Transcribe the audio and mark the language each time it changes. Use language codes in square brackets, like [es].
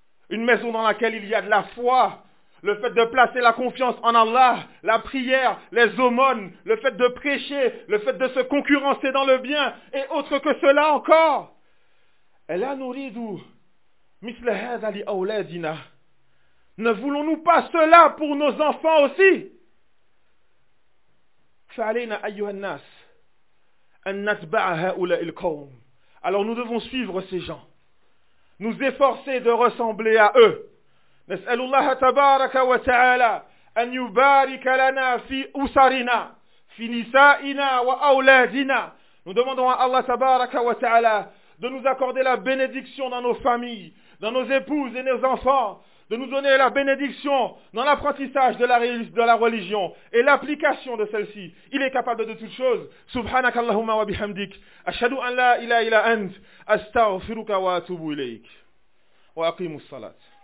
[fr] Une maison dans laquelle il y a de la foi. Le fait de placer la confiance en Allah, la prière, les aumônes, le fait de prêcher, le fait de se concurrencer dans le bien, et autre que cela encore. Et là, nous ridons, مثل هذا لأولادنا. Ne voulons-nous pas cela pour nos enfants aussi? [ar] فعلينا أيها الناس أن نتبع هؤلاء القوم. [fr] Alors nous devons suivre ces gens, nous efforcer de ressembler à eux. [ar] نسأل الله تبارك وتعالى أن يبارك لنا في أسرنا في نسائنا وأولادنا. [fr] Nous demandons à Allah تبارك وتعالى de nous accorder la bénédiction dans nos familles, dans nos épouses et nos enfants, de nous donner la bénédiction dans l'apprentissage de la religion et l'application de celle-ci. Il est capable de toutes choses. [ar] سبحانك اللهم وبحمدك أشهد أن لا إله إلا أنت أستغفرك وأتوب إليك وأقيم الصلاة.